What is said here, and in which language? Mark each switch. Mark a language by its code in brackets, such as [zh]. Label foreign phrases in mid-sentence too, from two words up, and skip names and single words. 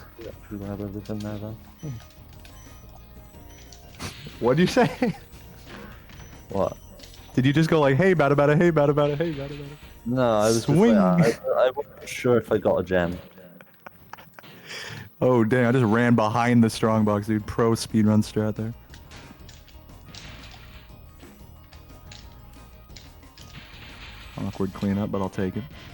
[en] actually have everything there though. What'd you say? What? Did you just go like, hey, bada bada, hey, bada bada, hey, bada bada? No, I was Swing. just like, I wasn't sure if I got a gem. Oh, dang. I just ran behind the strongbox, dude. Pro speedrun strat there. Awkward cleanup, but I'll take it.